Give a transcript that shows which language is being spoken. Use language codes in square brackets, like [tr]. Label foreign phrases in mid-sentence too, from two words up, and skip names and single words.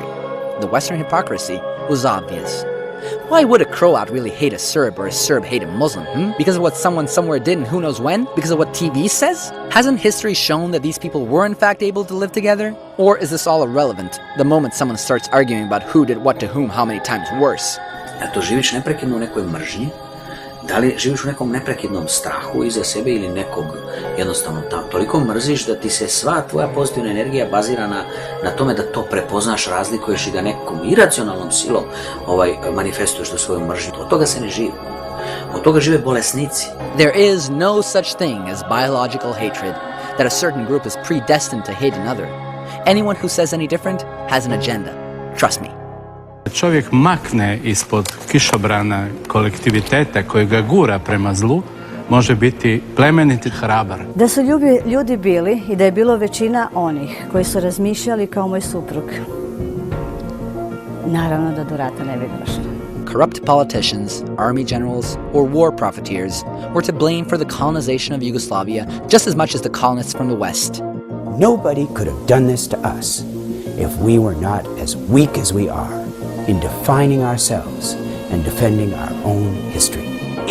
[en] The Western hypocrisy was obvious. Why would a Croat really hate a Serb or a Serb hate a Muslim? Because of what someone somewhere did and who knows when? Because of what TV says? Hasn't history shown that these people were in fact able to live together? Or is this all irrelevant the moment someone starts arguing about who did what to whom how many times worse? [bs] To živiš neprekidno u nekoj mržnji? Da li živiš u nekom neprekidnom strahu iza sebe ili nekog jednostavno toliko mrziš da ti se sva tvoja pozitivna energija bazira na tome da to prepoznaš, razlikuješ i da nekom iracionalnom silom manifestuješ tu svoju mržnju. Od toga se ne živi. Od toga žive bolesnici. [en] There is no such thing as biological hatred, that a certain group is predestined to hate another. Anyone who says any different has an agenda. Trust me. [bs] Čovjek makne ispod kišobrana kolektiviteta koji ga gura prema zlu, može biti plemenit i hrabar. Da su ljudi bili i da je bilo većina onih koji su razmišljali kao moj suprug, naravno da do rata ne bi došlo. [en] Corrupt politicians, army generals, or war profiteers were to blame for the colonization of Yugoslavia just as much as the colonists from the West. Nobody could have done this to us if we were not as weak as we are in defining ourselves and defending our own history.